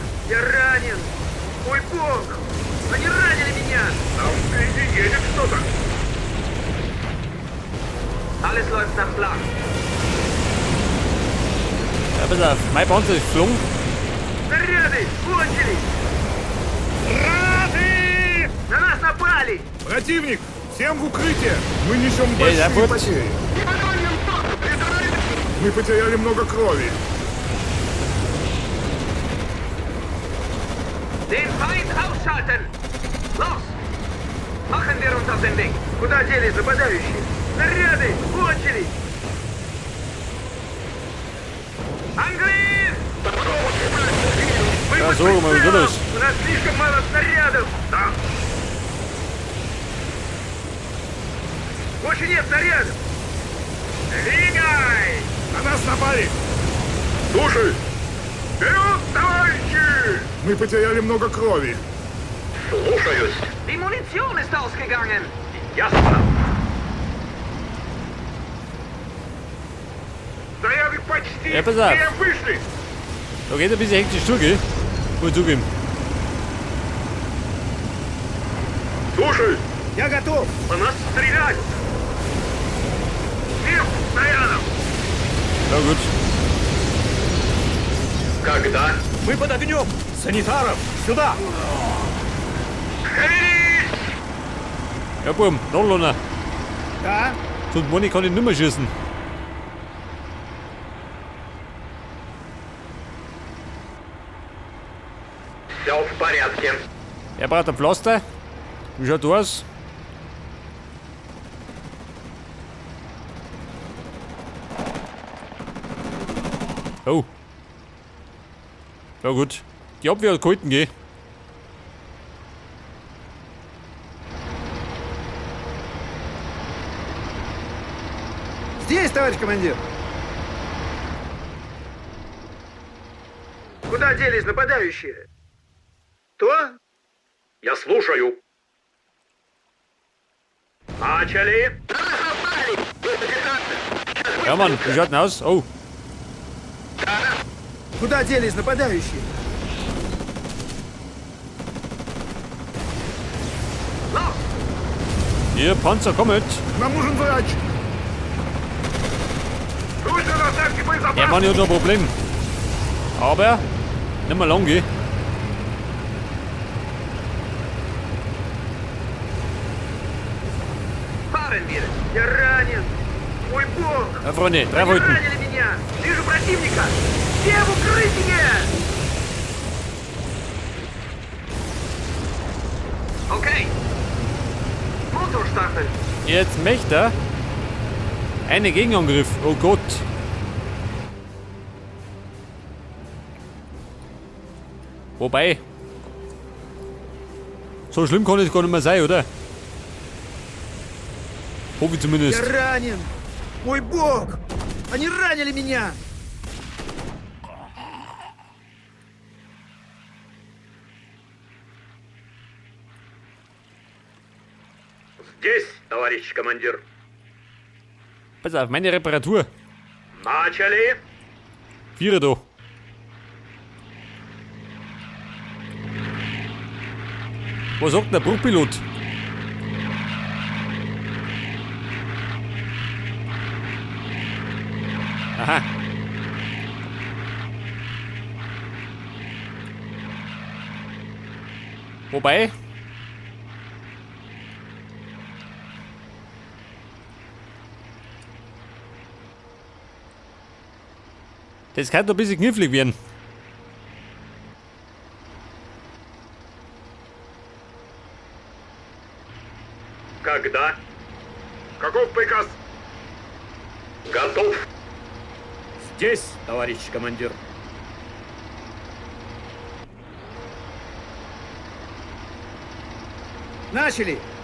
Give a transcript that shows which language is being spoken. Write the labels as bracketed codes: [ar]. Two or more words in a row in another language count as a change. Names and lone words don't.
[ru] Я ранен! Мой бог! Они ранили меня! Там впереди едет что-то! [de] Alles läuft nach Plan. Ja, pass auf, mein Panzer ist geflogen. [ru] Снаряды! Кончились! Гранаты! На нас напали! Противник! Всем в укрытие! Мы несем Эй, да, большие вот. потери! Мы потеряли много крови! [de] Den Feind ausschalten! Los! Machen wir uns auf den Weg! [ru] Куда делись нападающие? Снаряды! Кончились! Angriff! Мы [de] Ja, [ru] под [de] so, mal [ru] прицелом! [de] durch. [ru] У нас слишком мало снарядов! Да! Больше нет снарядов! Двигай! На нас напали! Слушай! Вперед, товарищи! Мы потеряли много крови! Слушаюсь! [de] Die Munition ist ausgegangen! [ru] Ясно! Заряды почти Я позав. все вышли! [de] Da geht ein bisschen hektisch zu, gell? Muss ich zugeben. [ru] Слушай! Я готов! По нас стрелять! Всем снарядом! [de] Ja, gut. [ru] Как Когда? Мы под огнем! Санитаров! Сюда! Шевелись! [de] Ja, Buben, da runter. [ru] Да? [de] Sonst Moni kann ich nicht mehr schießen. [ru] Все в порядке. [de] Er braucht ein Pflaster. Wie schaut das aus? Oh. Ja gut. Die Abwehr hat gehalten, gell? [ru] Здесь, товарищ командир. Куда делись нападающие? Кто? Я слушаю. Начали! [de] Ja Mann, wie schaut denn aus? Oh. [ru] Куда делись нападающие? [de] Ihr Panzer kommt. [ru] Нам нужен врач. Срочно доставьте [de] Der [ru] боезапас! [de] Mann hat ein Problem. Aber nicht mehr lang gehen. [ru] Фаренбир, я ранен! Мой бог! [de] Ja, Freunde, drei [ru] Они [de] Wolken. [ru] ранили меня! Вижу противника! Все в укрытие! Окей! [de] Motorstarten! Jetzt möchte er einen Gegenangriff. Oh Gott. Wobei. So schlimm kann es gar nicht mehr sein, oder? Hoffe ich zumindest. [ru] Я ранен! Мой бог! Они ранили меня! Здесь, товарищ командир. [de] Pass auf, meine Reparatur. [ru] Начали! [de] Vierer da. Was sagt denn der Bruchpilot? Aha. Wobei. Das kann doch ein bisschen knifflig werden. [ru] Когда? Каков приказ? Готов. Здесь, товарищ командир. Начали!